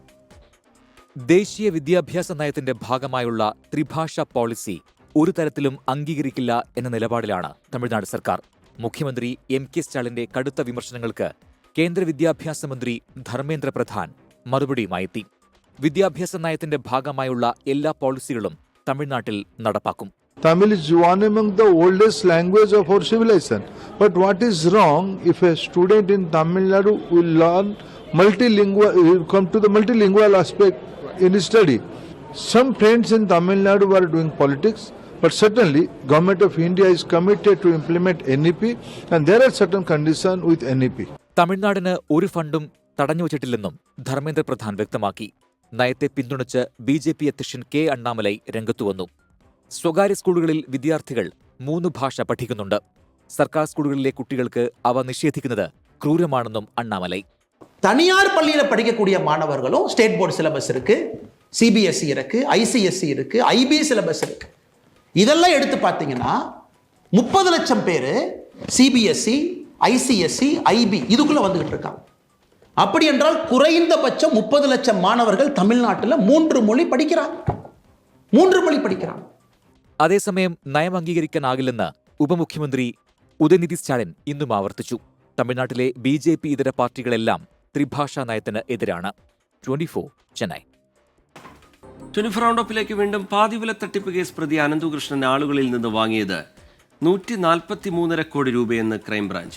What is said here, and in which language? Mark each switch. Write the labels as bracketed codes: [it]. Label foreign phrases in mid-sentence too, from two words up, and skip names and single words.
[ml] ദേശീയ വിദ്യാഭ്യാസ നയത്തിന്റെ ഭാഗമായുള്ള ത്രിഭാഷാ പോളിസി ഒരു തരത്തിലും അംഗീകരിക്കില്ല എന്ന നിലപാടിലാണ് തമിഴ്നാട് സർക്കാർ. മുഖ്യമന്ത്രി എം കെ സ്റ്റാലിന്റെ കടുത്ത വിമർശനങ്ങൾക്ക് കേന്ദ്ര വിദ്യാഭ്യാസ മന്ത്രി ധർമ്മേന്ദ്ര പ്രധാൻ മറുപടിയുമായെത്തി. വിദ്യാഭ്യാസ നയത്തിന്റെ ഭാഗമായുള്ള എല്ലാ പോളിസികളും തമിഴ്നാട്ടിൽ നടപ്പാക്കും. [en] Tamil is one among the oldest language of our civilization. But what is wrong if a student in Tamil Nadu will learn come to the multilingual aspect in his study? Some friends in Tamil Nadu are doing politics, but certainly Government of India is committed to implement NEP and there are certain conditions with NEP. [ml] തമിഴ്നാടിന് ഒരു ഫണ്ടും തടഞ്ഞുവച്ചിട്ടില്ലെന്നും ധർമ്മേന്ദ്ര പ്രധാൻ വ്യക്തമാക്കി. നയത്തെ പിന്തുണച്ച് BJP അധ്യക്ഷൻ കെ അണ്ണാമലൈ രംഗത്തുവന്നു. സ്വകാര്യ സ്കൂളുകളിൽ വിദ്യാർത്ഥികൾ 3 ഭാഷ പഠിക്കുന്നുണ്ട്. സർക്കാർ സ്കൂളുകളിലെ കുട്ടികൾക്ക് അവ നിഷേധിക്കുന്നത് ക്രൂരമാണെന്നും അണ്ണാമലൈ. [ta] தனியார் பள்ளியில் படிக்கக்கூடிய மாணவர்களும் [en] state board syllabus [ta] இருக்கு, CBSE இருக்கு, ICSE இருக்கு, IB சிலபஸ் இருக்கு. இதெல்லாம் எடுத்து பார்த்தீங்கன்னா 30 லட்சம் பேர் CBSE, ICSE, IB இதுக்குள்ள வந்துகிட்டு இருக்காங்க. அப்படி என்றால் குறைந்தபட்சம் 30 லட்சம் மாணவர்கள் தமிழ்நாட்டில் 3 மொழி படிக்கிறாங்க. [ml] അതേസമയം നയം അംഗീകരിക്കാനാകില്ലെന്ന് ഉപമുഖ്യമന്ത്രി ഉദയനിധി സ്റ്റാലിൻ ഇന്നും ആവർത്തിച്ചു. തമിഴ്നാട്ടിലെ BJP ഇതര പാർട്ടികളെല്ലാം ത്രിഭാഷാ നയത്തിന് എതിരാണ്. 24 ചെന്നൈ. 24 റൗണ്ടപ്പിലേക്ക് വീണ്ടും പാതിവില തട്ടിപ്പ് കേസ് പ്രതി അനന്തകൃഷ്ണൻ ആളുകളിൽ നിന്ന് വാങ്ങിയത് 143.5 കോടി രൂപയെന്ന് ക്രൈംബ്രാഞ്ച്.